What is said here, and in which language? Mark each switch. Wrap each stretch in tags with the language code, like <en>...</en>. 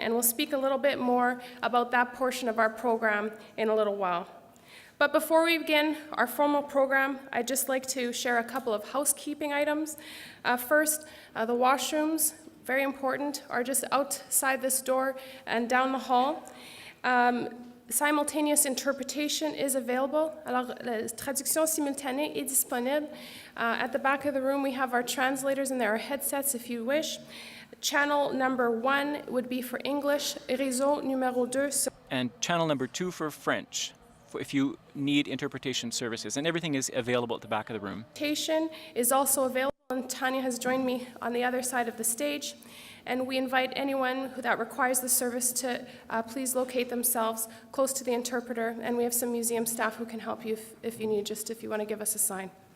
<en>And we'll speak a little bit more about that portion of our program in a little while. But before we begin our formal program, I'd just like to share a couple of housekeeping items. First, the washrooms, very important, are just outside this door and down the hall. Simultaneous interpretation is available.</en> <fr>Alors, la traduction simultanée est disponible.</fr> <en>At the back of the room, we have our translators, and there are headsets if you wish. Channel number 1 would be for English,</en> <fr>réseau numéro 2.</fr> <en>And channel number 2 for French, if you need interpretation services. And everything is available at the back of the room. Interpretation is also available. And Tanya has joined me on the other side of the stage, and we invite anyone that requires the service to please locate themselves close to the interpreter, and we have some museum staff who can help you if you need, just if you want to give us a sign.</en>